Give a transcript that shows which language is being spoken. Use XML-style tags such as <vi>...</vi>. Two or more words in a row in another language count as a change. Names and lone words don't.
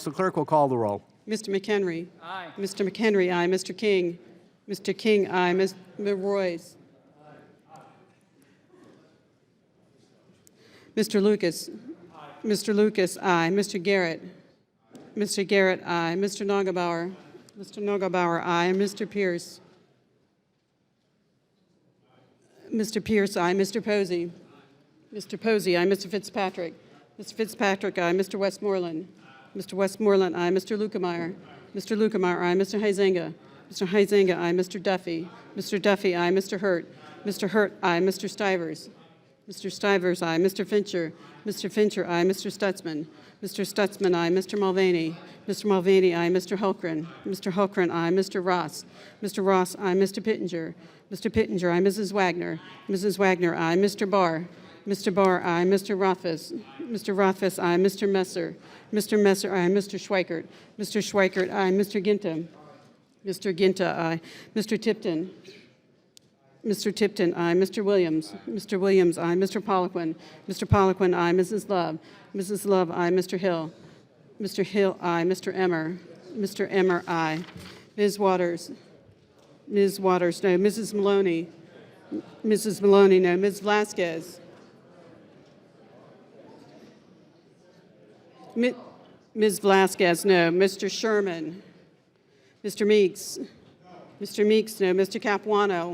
<en>The clerk will call the roll. Mr. McHenry. Aye. Mr. McHenry, aye. Mr. King. Mr. King, aye. Ms. Royce. Mr. Lucas. Aye. Mr. Lucas, aye. Mr. Garrett. Mr. Garrett, aye. Mr. Nagelbauer. Mr. Nagelbauer, aye. And Mr. Pierce. Mr. Pierce, aye. Mr. Posey. Mr. Posey, aye. Mr. Fitzpatrick. Mr. Fitzpatrick, aye. Mr. Westmoreland. Mr. Westmoreland, aye. Mr. Lukemeyer. Mr. Lukemeyer, aye. Mr. Huizenga. Mr. Huizenga, aye. Mr. Duffy. Mr. Duffy, aye. Mr. Hurt. Mr. Hurt, aye. Mr. Stivers. Mr. Stivers, aye. Mr. Fincher. Mr. Fincher, aye. Mr. Stutzman. Mr. Stutzman, aye. Mr. Mulvaney. Mr. Mulvaney, aye. Mr. Hulkren. Mr. Hulkren, aye. Mr. Ross. Mr. Ross, aye. Mr. Pittenger. Mr. Pittenger, aye. Mrs. Wagner. Mrs. Wagner, aye. Mr. Barr. Mr. Barr, aye. Mr. Rothfuss. Mr. Rothfuss, aye. Mr. Messer. Mr. Messer, aye. Mr. Schweikert. Mr. Schweikert, aye. Mr. Ginta. Mr. Ginta, aye. Mr. Tipton. Mr. Tipton, aye. Mr. Williams. Mr. Williams, aye. Mr. Poliquin. Mr. Poliquin, aye. Mrs. Love. Mrs. Love, aye. Mr. Hill. Mr. Hill, aye. Mr. Emmer. Mr. Emmer, aye. Ms. Waters. Ms. Waters, no. Mrs. Maloney. Mrs. Maloney, no. Ms. Vasquez. Ms. Vasquez, no. Mr. Sherman. Mr. Meeks. Mr. Meeks, no. Mr. Capuano.</en>